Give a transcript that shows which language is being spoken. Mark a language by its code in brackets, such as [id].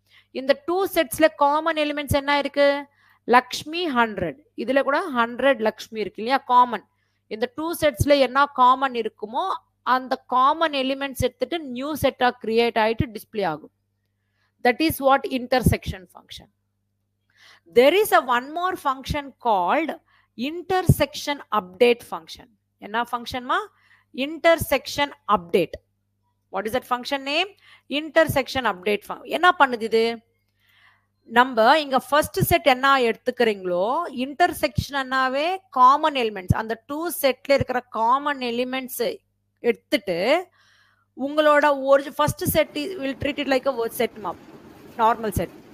[ta] இந்த two செட்ஸ்ல common elements என்ன இருக்கு? லக்ஷ்மி 100, இதுல கூட 100 லக்ஷ்மி இருக்கு இல்லையா? காமன். இந்த டூ செட்ஸ்ல என்ன காமன் இருக்குமோ அந்த காமன் எலிமெண்ட்ஸ் எடுத்துட்டு நியூ செட்டா கிரியேட் ஆயிட்டு டிஸ்ப்ளே ஆகும். [en] That is what intersection function. there is a one more function called intersection update function. [ta] என்ன ஃபங்க்ஷன்மா? [en] intersection update. what is that function name? intersection update function. [ta] என்ன பண்ணுது இது? நம்ம இங்க ஃபர்ஸ்ட் செட் என்ன எடுத்துக்கிறீங்களோ இன்டர்செக்ஷனாவே காமன் எலிமெண்ட்ஸ், அந்த டூ செட்ல இருக்கிற காமன் எலிமெண்ட்ஸ் எடுத்துட்டு உங்களோட ஒரு first set [en] Will treat it like a set map, normal set.